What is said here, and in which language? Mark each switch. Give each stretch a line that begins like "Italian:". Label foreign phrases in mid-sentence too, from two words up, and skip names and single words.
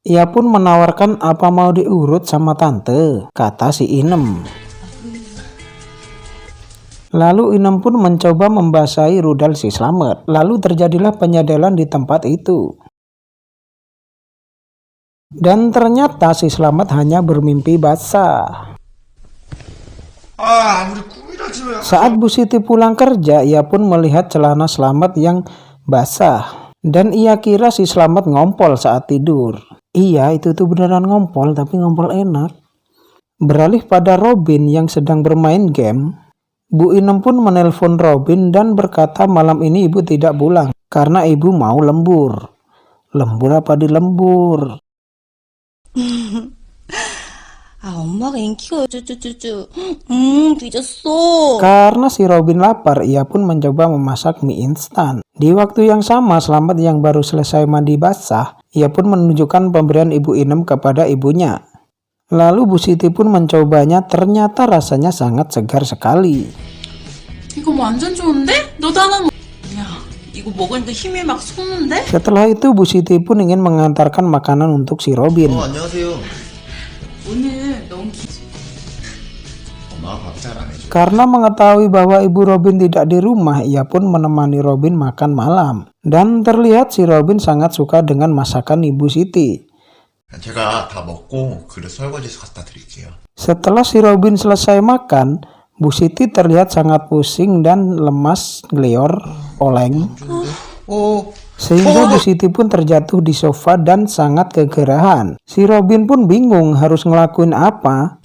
Indonesian: Ia pun menawarkan, "Apa mau diurut sama tante?" kata si Inem. Lalu Inem pun mencoba membasahi rudal si Slamet. Lalu terjadilah penyedelan di tempat itu. Dan ternyata si Slamet hanya bermimpi basah.
Korean: 아, 아무리 꿈이라지만.
Indonesian: Saat Bu Siti pulang kerja, ia pun melihat celana Slamet yang basah. Dan ia kira si Slamet ngompol saat tidur. Iya, itu tuh beneran ngompol, tapi ngompol enak. Beralih pada Robin yang sedang bermain game, Bu Inem pun menelpon Robin dan berkata malam ini ibu tidak pulang karena ibu mau lembur. Lembur apa di lembur?
Korean: 엄마가 인기가 쭈쭈쭈쭈. 뒤졌어.
Indonesian: Karena si Robin lapar, ia pun mencoba memasak mie instan. Di waktu yang sama, Slamet yang baru selesai mandi basah, ia pun menunjukkan pemberian Ibu Inem kepada ibunya. Lalu Bu Siti pun mencobanya, ternyata rasanya sangat segar sekali.
Korean: 이거 완전 좋은데? 너도 하나 먹... 야, 이거 먹으니까 힘이 막 솟는데?
Indonesian: Setelah itu Bu Siti pun ingin mengantarkan makanan untuk si Robin.
Korean: 안녕하세요. 오늘 너무 기... 엄마가 밥 잘 안 해줘.
Indonesian: Karena mengetahui bahwa ibu Robin tidak di rumah, ia pun menemani Robin makan malam. Dan terlihat si Robin sangat suka dengan masakan Ibu Siti.
Korean: 제가 다 먹고 그릇 설거지해서 갖다 드릴게요.
Indonesian: Setelah si Robin selesai makan, Bu Siti terlihat sangat pusing dan lemas ngelior oleng. Sehingga Bu Siti pun terjatuh di sofa dan sangat kegerahan. Si Robin pun bingung harus ngelakuin apa.